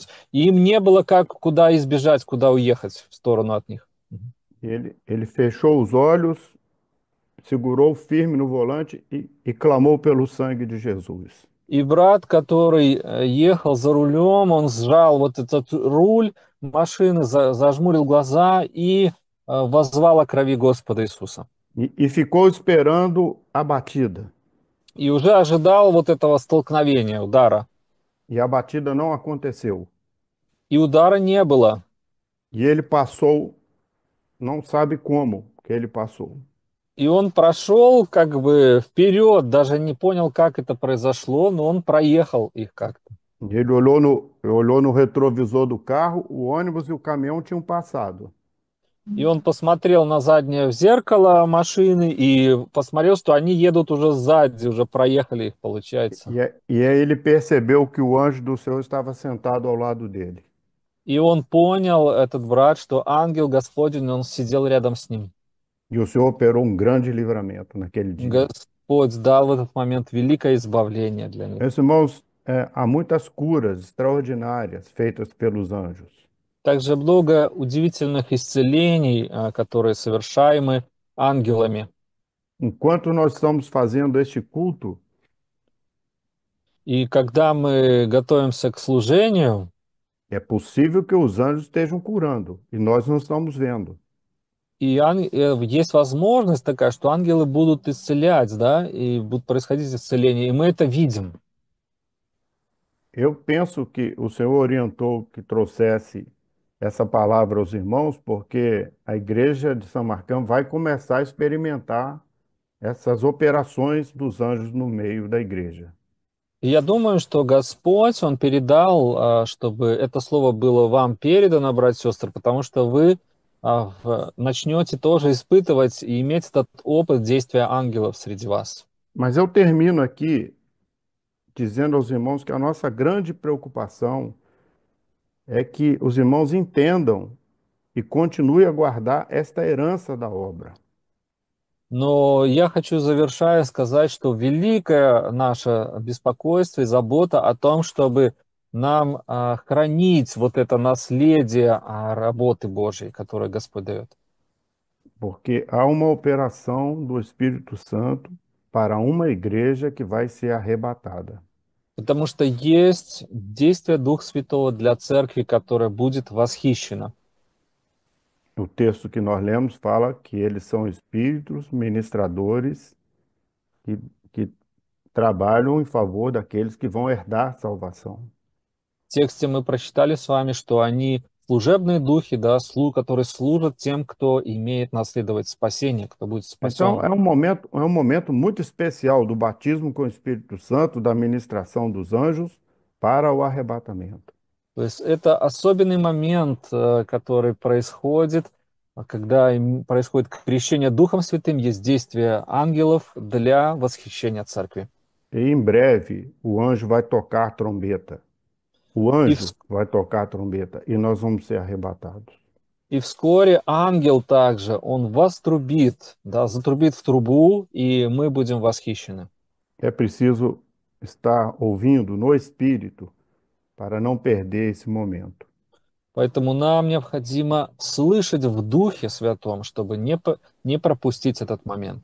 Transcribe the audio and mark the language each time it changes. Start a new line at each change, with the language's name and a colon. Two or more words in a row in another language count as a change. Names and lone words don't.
Russian: И им не было как куда избежать, куда уехать в сторону от них. Мгм.
Portuguese: Ele fechou os olhos, segurou firme no volante e clamou pelo sangue de Jesus.
Russian: И брат, который ехал за рулем, он сжал вот этот руль машины, зажмурил глаза и воззвал о крови Господа Иисуса.
Portuguese: E ficou esperando a batida.
Russian: И уже ожидал вот этого столкновения, удара.
Portuguese: E a batida não aconteceu.
Russian: И удара не было.
Portuguese: E ele passou, não sabe como que ele passou.
Russian: И он прошел как бы вперед, даже не понял, как это произошло, но он проехал их как-то.
Portuguese: Ele olhou no retrovisor do carro, o ônibus e o caminhão tinham passado.
Russian: И он посмотрел на заднее зеркало машины и посмотрел, что они едут уже сзади, уже проехали их, получается.
Portuguese: E aí ele percebeu que o anjo do Senhor estava sentado ao lado dele.
Russian: И он понял, этот брат, что ангел Господень, он сидел рядом с ним.
Portuguese: E o Senhor operou um grande livramento naquele dia.
Russian: Господь дал в этот момент великое избавление для них.
Portuguese: Meus irmãos, há muitas curas extraordinárias feitas pelos anjos.
Russian: Также много удивительных исцелений, которые совершаемы ангелами.
Portuguese: Enquanto nós estamos fazendo este culto,
Russian: И когда мы готовимся к служению,
Portuguese: é possível que os anjos estejam curando e nós não estamos vendo.
Russian: есть возможность такая, что ангелы будут исцелять, да, и будут происходить исцеления, и мы это видим.
Portuguese: Eu penso que o Senhor orientou que trouxesse essa palavra aos irmãos, porque a igreja de São Marcão vai começar a experimentar essas operações dos anjos no meio da igreja.
Russian: И я думаю, что Господь, Он передал, чтобы это слово было вам передано, братья и сестры, потому что вы начнете тоже испытывать и иметь этот опыт действия ангелов среди вас.
Portuguese: Mas eu termino aqui dizendo aos irmãos que a nossa grande preocupação é que os irmãos entendam e continuem a guardar esta herança da obra.
Russian: Но я хочу, завершая, сказать, что великое наше беспокойство и забота о том, чтобы нам хранить вот это наследие работы Божьей, которое Господь дает.
Portuguese: Porque há uma operação do Espírito Santo para uma igreja que vai ser arrebatada.
Russian: Потому что есть действие Духа Святого для церкви, которая будет восхищена.
Portuguese: O texto que nós lemos fala que eles são espíritos ministradores que, que trabalham em favor daqueles que vão herdar a salvação.
Russian: В тексте мы прочитали с вами, что они служебные духи, да, которые служат тем, кто имеет наследовать спасение, кто будет
Portuguese: Então,
Russian: спасен.
Portuguese: é um momento muito especial do batismo com o Espírito Santo, da ministração dos anjos para o arrebatamento.
Russian: То есть это особенный момент, который происходит, когда происходит крещение Духом Святым, есть действие ангелов для восхищения церкви.
Portuguese: E em breve o anjo vai tocar a trombeta. O
Russian: И,
Portuguese: anjo vai tocar a trombeta e nós vamos ser arrebatados.
Russian: и вскоре ангел также, он вострубит, да, затрубит в трубу, и мы будем восхищены.
Portuguese: É preciso estar ouvindo no Espírito para não perder esse momento.
Russian: Поэтому нам необходимо слышать в Духе Святом, чтобы не пропустить этот момент.